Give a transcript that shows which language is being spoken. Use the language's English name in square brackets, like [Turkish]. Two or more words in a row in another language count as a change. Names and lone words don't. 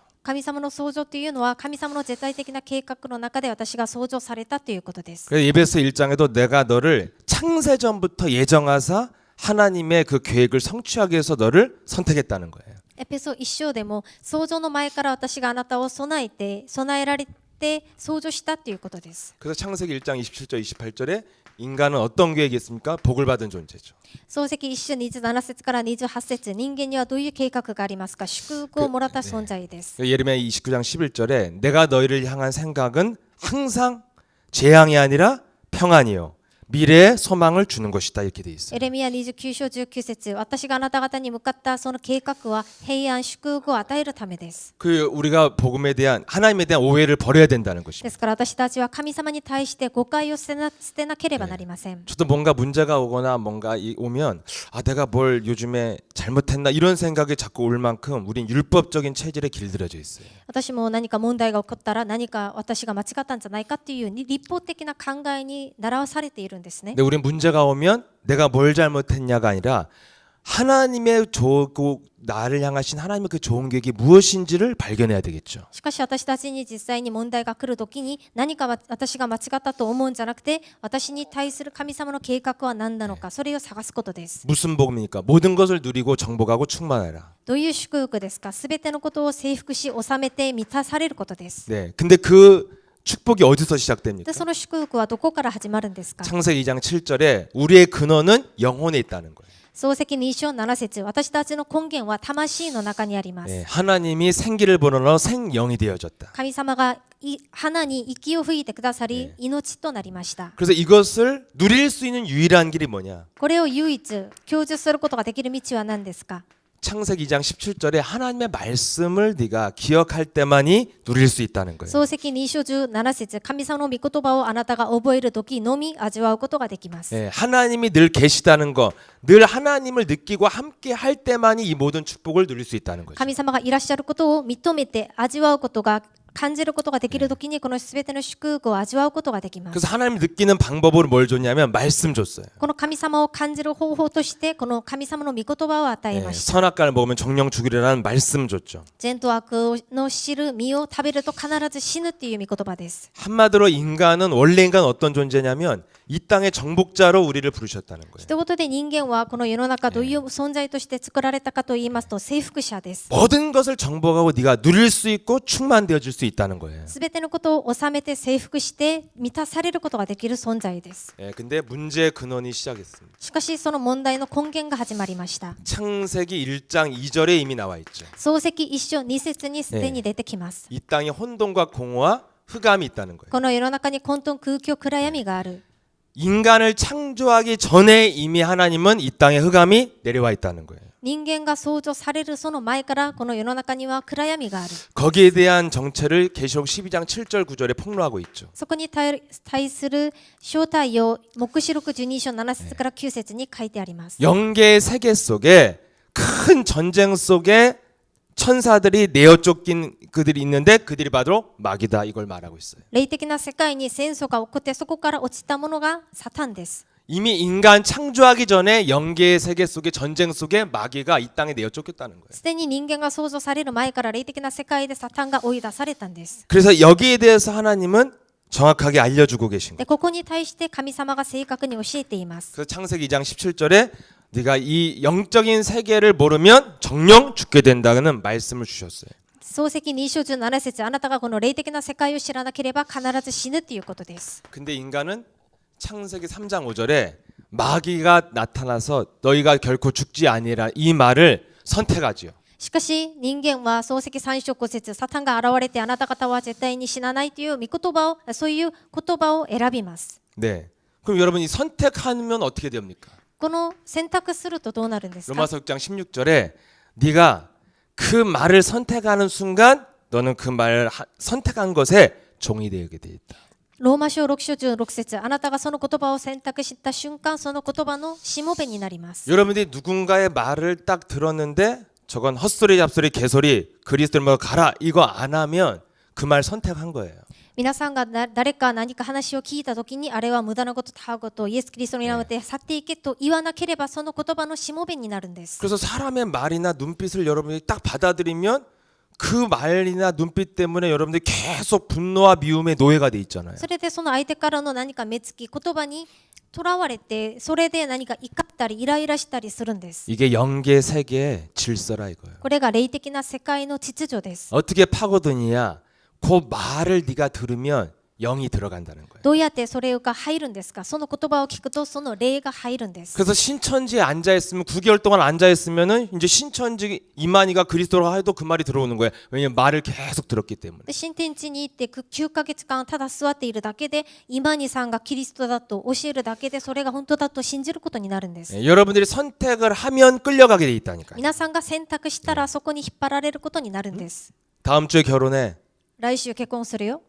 [Japanese] 神様の創造というのは神様の絶対的な計画の中で私が創造されたということです。 [Korean] 그래서 에베소 1장에도 내가 너를 창세전부터 예정하사 하나님의 그 계획을 성취하기 위해서 너를 선택했다는 거예요. [Japanese] エペソ一章でも創造の前から私があなたを備えられて創造したということです。 [Korean] 그래서 창세기 1장 27절 28절에 인간은 어떤 계획이 있습니까? 복을 받은 존재죠. [Japanese] 創世記一章27節から28節人間にはどういう計画がありますか。祝福をもらった存在です。 [Korean] 예레미야 29장 11절에 내가 너희를 향한 생각은 항상 재앙이 아니라 평안이요 미래의 소망을 주는 것이다 이렇게 돼 있어요. [Japanese] エレミヤ29章19節私があなた方に向かったその計画は平安祝福を与えるためです。 [Korean] 그 우리가 복음에 대한 하나님에 대한 오해를 버려야 된다는 [Japanese] で [Korean] 것입니다. [Japanese] すから私たちは神様に対して誤解を捨てなければなりません。 [Korean] 저도 뭔가 문제가 오거나 뭔가 오면 아 내가 뭘 요즘에 잘못했나 이런 생각이 자꾸 올 만큼 우린 율법적인 체질에 길들여져 있어요. [Japanese] 私も何か問題が起こったら何か私が間違ったんじゃないかっていう立法的な考えに習わされているんですね。 [Korean] 근데 우리 문제가 오면 내가 뭘 잘못했냐가 아니라 하나님의 나를 향하신 하나님의 그 좋은 계획이 무엇인지를 발견해야 되겠죠. [Japanese] しかし私たちに実際に問題が来るときに何か私が間違ったと思うんじゃなくて私に対する神様の計画は何なのかそれを探すことです。 [Korean] 무슨 복음입니까? 모든 것을 누리고 정복하고 충만해라. [Japanese] どういう祝福ですか。すべてのことを征服し収めて満たされることです。 [Korean] 네. 근데 그 축복이 어디서 시작됩니까? [Japanese] でその祝福はどこから始まるんですか。 [Korean] 창세기 2장 7절에 우리의 근원은 영혼에 있다는 거예요. [Japanese] 創世記2章7節私たちの根源は魂の中にあります。 [Korean] 네. 하나님이 생기를 불어넣어 생영이 되어졌다. [Japanese] 神様が花に息を吹いてくださり、命となりました。 [Korean] 그래서 이것을 누릴 수 있는 유일한 길이 뭐냐? [Japanese] これを唯一享受することができる道は何ですか。 [Korean] 창세기 2장 17절에 하나님의 말씀을 네가 기억할 때만이 누릴 수 있다는 거예요. [Japanese] 創世記2章17節神様の御言葉をあなたが覚えるときのみ味わうことができます。 [Korean] 네, 하나님이 늘 계시다는 거, 늘 하나님을 느끼고 함께 할 때만이 이 모든 축복을 누릴 수 있다는 거죠. [Japanese] 神様がいらっしゃることを認めて味わうことが感じることができるときにこのすべての祝福を味わうことができます。 [Korean] 그래서 하나님을 느끼는 방법으로 뭘 줬냐면 말씀 줬어요. [Japanese] この神様を感じる方法としてこの神様の御言葉を与え [Korean] 네, [Japanese] ました。 [Korean] 선악과를 먹으면 정령 죽으리라는 말씀 줬죠. [Japanese] 善と悪の知る実を食べると必ず死ぬっていう御言葉です。 [Korean] 한마디로 원래 인간은 어떤 존재냐면 이 땅의 정복자로 우리를 부르셨다는 거예요. [Japanese] 一言で人間はこの世の中どういう存在として作られたかと言いますと征服者です。 [Korean] 모든 것을 정복하고 네가 누릴 수 있고 충만되어질 수 있다는 거예요. [Japanese] すべてのことを収めて征服して満たされることができる存在です。 [Korean] 네, 근데 문제의 근원이 시작했습니다. [Japanese] しかしその問題の根源が始まりました。 [Korean] 창세기 1장 2절에 이미 나와 있죠. [Japanese] 創世記一章二節にすでに出てきます。 [Korean] 이 땅에 혼돈과 공허와 흑암이 있다는 거예요. [Japanese] この世の中に混沌空虚暗闇がある。 [Korean] 인간을 창조하기 전에 이미 하나님은 이 땅에 흑암이 내려와 있다는 거예요. [Japanese] 人間が創造されるその前からこの世の中には暗闇がある。 [Korean] 거기에 대한 정체를 계시록 12장 7절 9절에 폭로하고 있죠. [Japanese] そこに対する正体を黙示録12章7節から9節に書いてあります。 [Korean] 영계의 세계 속에 큰 전쟁 속에 천사들이 내어 쫓긴 그들이 있는데 그들이 바로 마귀다 이걸 말하고 있어요. [Japanese] 霊的な世界に戦争が起こってそこから落ちたものがサタンです。 [Korean] 이미 인간 창조하기 전에 영계의 세계 속에 전쟁 속에 마귀가 이 땅에 내어 쫓겼다는 거예요. [Japanese] すでに人間が創造される前から霊的な世界でサタンが追い出されたんです。 [Korean] 그래서 여기에 대해서 하나님은 정확하게 알려주고 계신 거예요. [Japanese] でここに対して神様が正確に教えています。 [Korean] 그래서 창세기 2장 17절에 네가 이 영적인 세계를 모르면 정령 죽게 된다는 말씀을 주셨어요. [Japanese] 創世記2章17節あなたがこの霊的な世界を知らなければ必ず死ぬということです。 [Korean] 근데 인간은 창세기 3장 5절에 마귀가 나타나서 너희가 결코 죽지 아니라 이 말을 선택하지요. [Japanese] しかし人間は創世記3章5節サタンが現れてあなた方は絶対に死なないという御言葉をそういう言葉を選びます。 [Korean] 네. 그럼 여러분 이 선택하면 어떻게 됩니까? [Japanese] この選択するとどうなるんですか？ [Korean] 로마서 6장 16절에 네가 그 말을 선택하는 순간 너는 그 말을 선택한 것에 종이 되게 돼 있다. [Japanese] ローマ書6章16節あなたがその言葉を選択した瞬間その言葉のしもべになります。 [Korean] 여러분들이 누군가의 말을 딱 들었는데 저건 헛소리 잡소리 개소리 그리스도를 먹어 가라 이거 안 하면 그 말 선택한 거예요. [Japanese] 皆さんが誰か何か話を聞いたときにあれは無駄なことたわごとイエス・キリストに名って去っていけと言わなければその言葉のしもべになるんです。 [Korean] 그래서 사람의 말이나 눈빛을 여러분들이 딱 받아들이면 그 말이나 눈빛 때문에 여러분들이 계속 분노와 미움의 노예가 돼 있잖아요. [Japanese] それでその相手からの何か目つき言葉にとらわれてそれで何か怒ったりイライラしたりするんです。 [Korean] 이게 영계 세계의 질서라 이거예요. [Japanese] これが霊的な世界の秩序です。 [Korean] 어떻게 파고드느냐? 그 말을 네가 들으면 영이 들어간다는 거예요. [Japanese] どうやってそれが入るんですか？その言葉を聞くとその霊が入るんです。 [Korean] 그래서 신천지에 앉아 있으면 9개월 동안 앉아 있으면은 이제 신천지 이만희가 그리스도로 해도 그 말이 들어오는 거예요. 왜냐면 말을 계속 들었기 때문에. [Japanese] で新天地に行って9ヶ月間ただ座っているだけで今にさんがキリストだと教えるだけでそれが本当だと信じることになるんです。 [Korean] 여러분들이 선택을 하면 끌려가게 돼 있다니까요. [Japanese] 皆さんが選択したらそこに引っ張られることになるんです。 [Korean] 다음 주에 결혼해. [Japanese] 来週結婚するよ。